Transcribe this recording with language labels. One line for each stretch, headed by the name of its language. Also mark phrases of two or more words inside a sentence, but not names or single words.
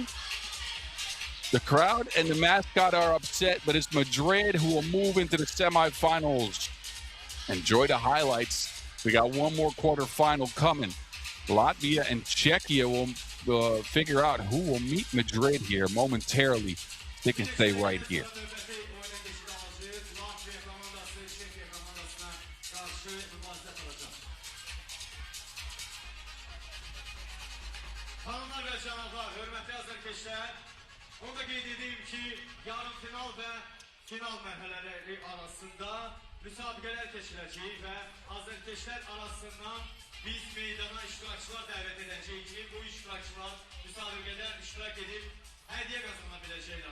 English: The crowd and the mascot are upset, but it's Madrid who will move into the semifinals. Enjoy the highlights. We got one more quarterfinal coming. Latvia and Czechia will figure out who will meet Madrid here momentarily. They can stay right here.
Azerbaijani: Onu da qeyd edeyim ki, yarım final və final mərhələləri arasında müsabiqələr keçirəcəyik və azərkeşlər arasından biz meydana iştirakçılar dəvət edəcəyik ki, bu iştirakçılar müsabiqədə iştirak edib hədiyyə qazana biləcəklər.